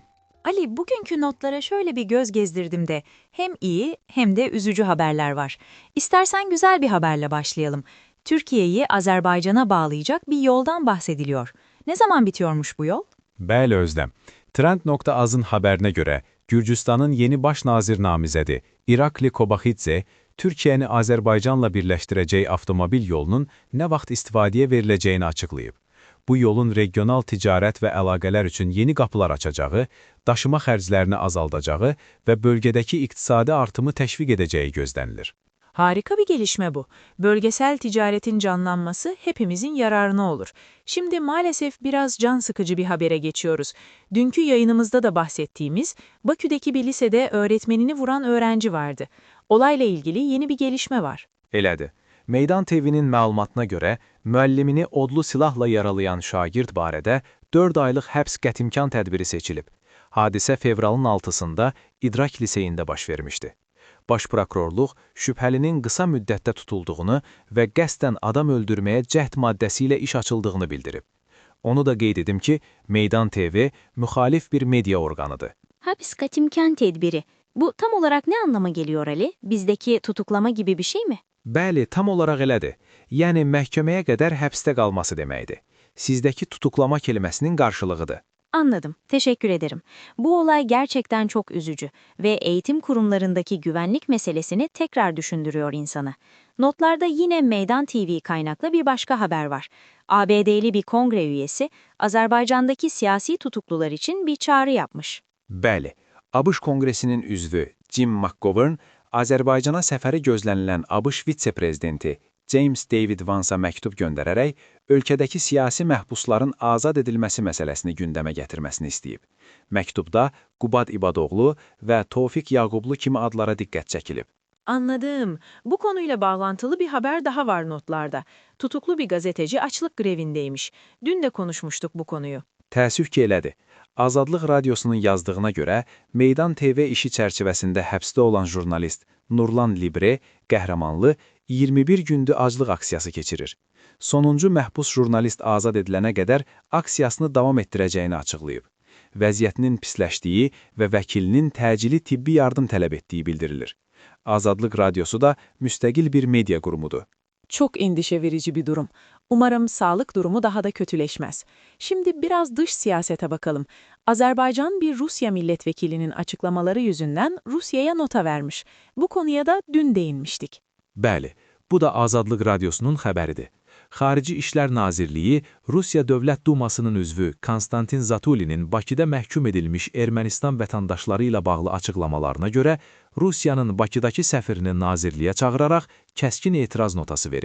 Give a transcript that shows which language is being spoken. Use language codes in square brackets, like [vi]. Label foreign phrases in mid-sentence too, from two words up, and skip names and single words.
[tr] Ali, bugünkü notlara şöyle bir göz gezdirdim de hem iyi hem de üzücü haberler var. İstersen güzel bir haberle başlayalım. Türkiye'yi Azerbaycan'a bağlayacak bir yoldan bahsediliyor. Ne zaman bitiyormuş bu yol? [az] Bəli Özlem. Trend.az'ın haberine göre Gürcistan'ın yeni baş nazir namizədi İrakli Kobaxidze, Türkiye'ni Azerbaycan'la birleştireceği avtomobil yolunun ne vaxt istifadeye verileceğini açıklayıb. Bu yolun regional ticarət və əlaqələr üçün yeni qapılar açacağı, daşıma xərclərini azaldacağı və bölgədəki iqtisadi artımı təşviq edəcəyi gözlənilir. [tr] Harika bir gelişme bu. Bölgesel ticaretin canlanması hepimizin yararına olur. Şimdi maalesef biraz can sıkıcı bir habere geçiyoruz. Dünkü yayınımızda da bahsettiğimiz Bakü'deki bir lisede öğretmenini vuran öğrenci vardı. Olayla ilgili yeni bir gelişme var. [az] Elədir. Meydan TV'nin məlumatına görə, müəllimini odlu silahla yaralayan şagird barədə 4 aylıq həbs qətimkan tədbiri seçilib. Hadisə fevralın 6-sında İdrak liseyində baş vermişdi. Baş prokurorluq şübhəlinin qısa müddətdə tutulduğunu və qəsdən adam öldürməyə cəhd maddəsi ilə iş açıldığını bildirib. Onu da qeyd edim ki, Meydan TV müxalif bir media orqanıdır. [tr] Hapis katimkan tedbiri. Bu tam olarak ne anlama geliyor Ali? Bizdeki tutuklama gibi bir şey mi? [az] Bəli, tam olaraq elədir. Yəni, məhkəməyə qədər həbsdə qalması deməkdir. Sizdəki tutuklama keliməsinin qarşılığıdır. [tr] Anladım. Teşekkür ederim. Bu olay gerçekten çok üzücü ve eğitim kurumlarındaki güvenlik meselesini tekrar düşündürüyor insanı. Notlarda yine Meydan TV kaynaklı bir başka haber var. ABD'li bir kongre üyesi Azerbaycan'daki siyasi tutuklular için bir çağrı yapmış. [az] Bəli, ABŞ Konqresinin üzvü Jim McGovern, Azərbaycana səfəri gözlənilən ABŞ vitse-prezidenti James David Vance'a məktub göndərərək, ölkədəki siyasi məhbusların azad edilməsi məsələsini gündəmə gətirməsini istəyib. Məktubda Qubad İbadoğlu və Tofiq Yaqublu kimi adlara diqqət çəkilib. Anladım. [tr] Bu konuyla bağlantılı bir haber daha var notlarda. Tutuklu bir gazeteci açlık grevindeymiş. Dün de konuşmuştuk bu konuyu. [az] Təəssüf ki, elədir. Azadlıq Radyosunun yazdığına görə, Meydan TV işi çərçivəsində həbsdə olan jurnalist Nurlan Libre, qəhrəmanlı, 21 gündür aclıq aksiyası keçirir. Sonuncu məhbus jurnalist azad edilənə qədər aksiyasını davam etdirəcəyini açıqlayıb. Vəziyyətinin pisləşdiyi və vəkilinin təcili tibbi yardım tələb etdiyi bildirilir. Azadlıq Radyosu da müstəqil bir media qurumudur. [tr] Çok endişe verici bir durum. Umarım sağlık durumu daha da kötüleşmez. Şimdi biraz dış siyasete bakalım. Azerbaycan bir Rusya milletvekilinin açıklamaları yüzünden Rusya'ya nota vermiş. Bu konuya da dün değinmiştik. [az] Bəli, bu da Azadlıq Radyosunun xəbəridir. Xarici İşlər Nazirliyi Rusiya Dövlət Dumasının üzvü Konstantin Zatulinin Bakıda məhkum edilmiş Ermənistan vətəndaşları ilə bağlı açıqlamalarına görə Rusiyanın Bakıdakı səfirini nazirliyə çağıraraq kəskin etiraz notası verib.